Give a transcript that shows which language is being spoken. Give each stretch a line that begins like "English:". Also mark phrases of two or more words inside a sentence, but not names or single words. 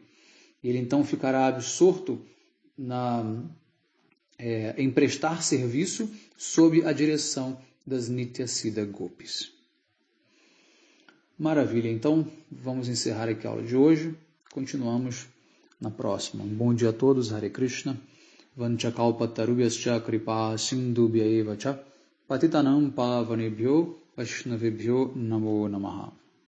Portuguese: Ele então ficará absorto em prestar serviço sob a direção das Nityasiddha Gopis. Maravilha, então vamos encerrar aqui a aula de hoje. Continuamos na próxima. Um bom dia a todos, Hare Krishna.
Sanskrit: वाञ्छाकल्पतरुभ्यश्च कृपा सिन्धुभ्य एव च पतितानाम् पावनेभ्यो वैष्णवेभ्यो नमो नमः.